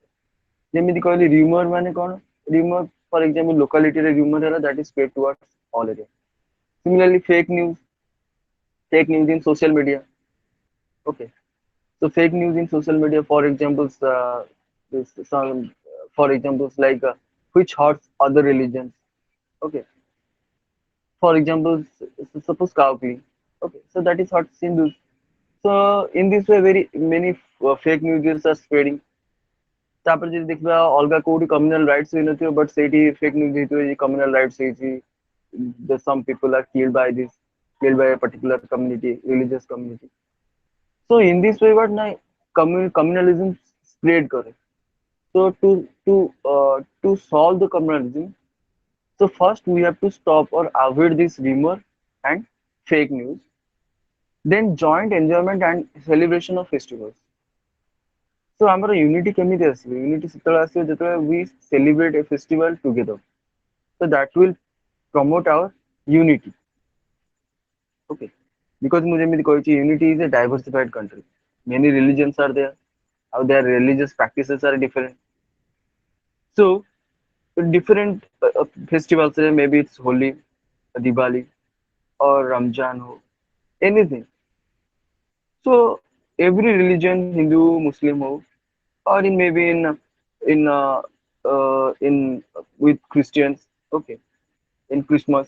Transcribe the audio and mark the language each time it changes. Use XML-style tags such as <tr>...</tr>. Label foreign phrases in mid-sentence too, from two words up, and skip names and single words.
<or>ଯେମିତି କହିଲି ରିମର ମାନେ କଣ,</or> <en>rumor for example</en> <or>ଲୋକାଲିଟିରେ ରିମର ହେଲା</or> <en>that is spread towards all area. Similarly fake news in social media. Okay, so fake news in social media, for examples, for examples like which hurts other religions. Okay, for example, suppose cowpea. Okay, so that is hurts Hindus. So in this way, very many fake news are spreading.</en> <or>ତାପରେ ଯଦି ଦେଖିବା ଅଲଗା କୋଉଠି</or> <en>communal riots</en> <or>ହେଇନଥିବ ବଟ୍ ସେଇଠି</or> <en>fake news</en> <or>ହେଇଥିବ ଯେ</or> <en>communal riots</en> <or>ହେଇଛି,</or> <en>some people are killed by a particular community, religious community. So in this way what na communalism spread करे. So to solve the communalism, so first we have to stop or avoid this rumor and fake news. Then joint enjoyment and celebration of festivals. So ଆମର unity</en> <or>କେମିତି ଆସିବ?</or> <en>Unity</en> <or>ସେତେବେଳେ ଆସିବ ଯେତେବେଳେ</or> <en>we celebrate a festival together. So that will promote our unity. Okay. Because</en> <or>ମୁଁ ଯେମିତି କହିଛି</or> <en>unity is a diversified country. Many religions are there. How their religious practices are different. So different festivals, maybe it's Holi, Diwali, or Ramjan, or anything. So every religion, Hindu, Muslim, or in maybe in with Christians, okay, in Christmas.</en>